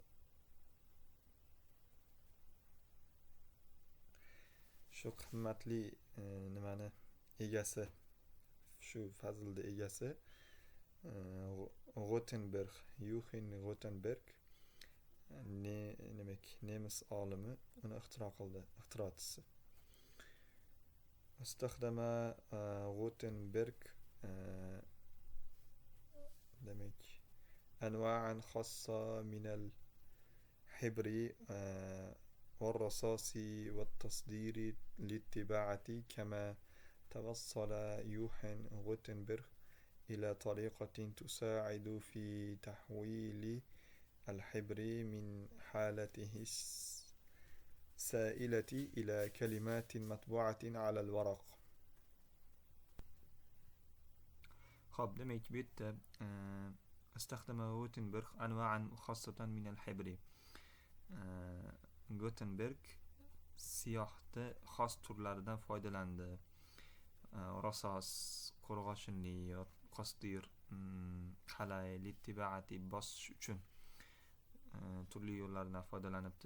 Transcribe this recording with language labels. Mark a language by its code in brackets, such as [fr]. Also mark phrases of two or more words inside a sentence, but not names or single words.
[uz] shu qimmatli nimani egasi, shu fazlni egasi Gutenberg, Johann Gutenberg, demak, nemis olimi uni ixtiro qildi, ixtirochisi. [ar] استخدم غوتنبرغ demek أنواعا خاصة من الحبر والرصاص والتصدير للطباعة، كما توصل يوحان غوتنبرغ إلى طريقة تساعد في تحويل الحبر من حالته السائلة إلى كلمات مطبوعة على الورق. خب [uz] demek bu yerda [ar] استخدم غوتنبرغ أنواعا خاصة من الحبر. [uz] Gutenberg siyohni xos turlaridan foydalandi. Rasos, qo'rg'oshinli, qostir, qalay, littibaati bosish uchun turli yo'llardan foydalanibdi.